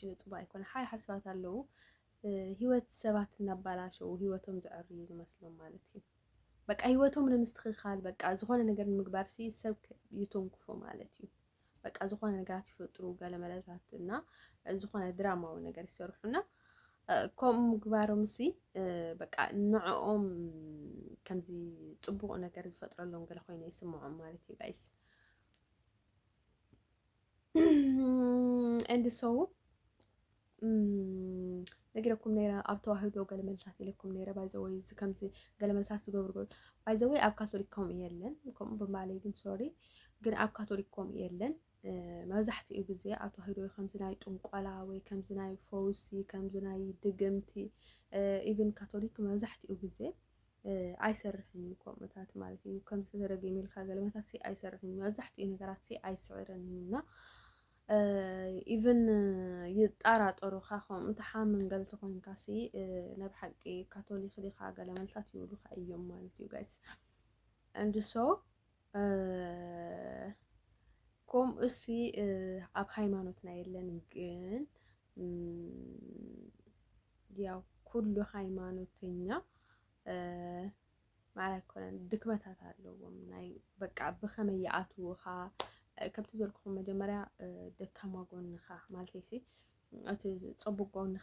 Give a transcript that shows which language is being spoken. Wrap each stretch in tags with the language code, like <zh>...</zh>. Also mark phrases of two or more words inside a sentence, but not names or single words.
<ti>ንጥባ ኣይኮነ ሓደ ሰባት ኣለዉ ሂወት ሰባት እናባላሸው ሂወቶም ዝዕርዩ ዝመስሎም ማለት እዩ በቃ ህይወቶም ንምስትክካል በቃ ዝኾነ ነገር ንምግባር ሲ ሰብ ይተንኩፉ ማለት እዩ በቃ ዝኾነ ነገራት ይፈጥሩ ገለ መለታት እና ዝኾነ ድራማዊ ነገር ይሰርሑና ከምኡ ምግባሮም ሲ በቃ ንዕኦም ከምዚ ፅቡቅ ነገር ዝፈጥረሎም ገለ ኮይኑ ይስምዖም ማለት እዩ ጋይስ</ti> <en>and so</en> <ti>ነጊረኩም ነይረ ኣብ ተዋህዶ ገለ መልሳት ኢለኩም ነይረ ባይዘወይ ከምዚ ገለ መልሳት ዝገብሩ ባይዘወይ ኣብ ካቶሊክ ከምኡ የለን ከምኡ ብማለይ ግን ሶሪ ግን ኣብ ካቶሊክ ከምኡ የለን መብዛሕትኡ ግዜ ኣብ ተዋህዶ ከምዚ ናይ ጥንቆላ ወይ ከምዚ ናይ ፈውሲ ከምዚ ናይ ድግምቲ ኢቭን ካቶሊክ መብዛሕትኡ ግዜ ኣይሰርሕን ከምኡታት ማለት እዩ ከምዚ ተደረገሚልካ ገለ መታት ኣይሰርሕን መብዛሕትኡ ነገራት ኣይስዕረንና ኢቭን ይጣራጠሩካ ከም እንተሓምን ገልቲ ኮንካ ሲ ናብ ሓቂ ካቶሊክ ዲኻ ገለ መልሳት ይብሉካ እዮም ማለት እዩ ጋይስ</ti> <en>and so</en> <ti>ከምኡ ሲ ኣብ ሃይማኖትና የለን ግን ያው ኩሉ ሃይማኖተኛ ማለት ኮነ ድክመታት ኣለዎም ናይ በቃ ብኸመይ ይኣትዉኻ ከምቲ ዘልኩኹም መጀመርያ ደካማ ጎንኻ ማለት እዩ እቲ ፅቡቅ ጎንኻ</ti>